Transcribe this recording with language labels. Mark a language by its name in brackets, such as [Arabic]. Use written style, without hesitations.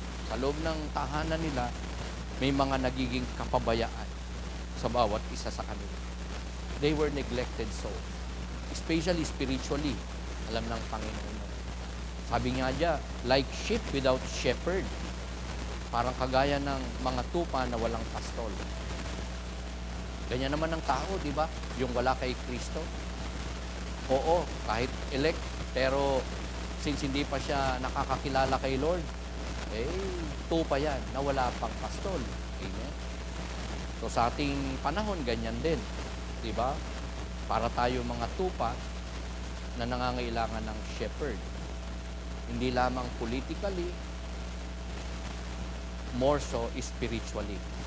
[Filipino] Sa loob ng tahanan nila, may mga nagiging kapabayaan sa bawat isa sa kanila. [English] They were neglected souls, especially spiritually. [Filipino] Alam ng Panginoon. Sabi nga diya, [English] like sheep without shepherd. [Filipino] Parang kagaya ng mga tupa na walang pastol. Ganyan naman ang tao, di ba? Yung wala kay Kristo. Oo, kahit elect, pero since hindi pa siya nakakakilala kay Lord, tupa yan na wala pang pastol. Amen? So sa ating panahon, ganyan din. Di ba? Para tayo mga tupa na nangangailangan ng shepherd. Hindi lamang politically, [English] more so spiritually.